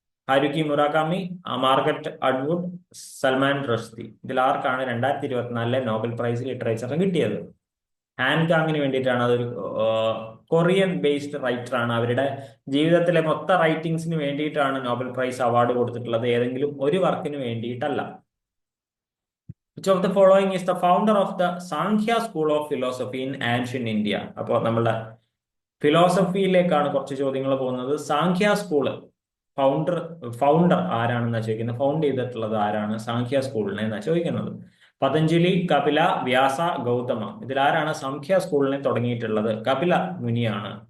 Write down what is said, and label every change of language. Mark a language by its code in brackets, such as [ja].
[ml] Haruki മുറാകാമി, Margaret അഡ്വുഡ്, Salman റഷ്ദി. ഇതിൽ ആർക്കാണ് 2024 Nobel prize ലിറ്ററേച്ചറിന് കിട്ടിയത്? ഹാൻകാങ്ങിന് വേണ്ടിയിട്ടാണ്. അതൊരു കൊറിയൻ ബേസ്ഡ് റൈറ്റർ ആണ്. അവരുടെ ജീവിതത്തിലെ മൊത്ത റൈറ്റിംഗ്സിന് വേണ്ടിയിട്ടാണ് നോബൽ പ്രൈസ് അവാർഡ് കൊടുത്തിട്ടുള്ളത്, ഏതെങ്കിലും ഒരു വർക്കിന് വേണ്ടിയിട്ടല്ല. [en] Which of the following is the founder of the Sankhya School of Philosophy in ancient India? [ml] അപ്പോൾ നമ്മളുടെ ഫിലോസഫിയിലേക്കാണ് കുറച്ച് ചോദ്യങ്ങൾ പോകുന്നത്. സാഖ്യ സ്കൂള് ഫൗണ്ടർ ആരാണെന്നാ ചോദിക്കുന്നത്. ഫൗണ്ട് ചെയ്തിട്ടുള്ളത് ആരാണ് സാഖ്യ സ്കൂളിനെ എന്നാ ചോദിക്കുന്നത്. പതഞ്ജലി, കപില, വ്യാസ, ഗൗതമ. ഇതിലാരാണ് സാഖ്യ സ്കൂളിനെ തുടങ്ങിയിട്ടുള്ളത്? കപില മുനിയാണ്.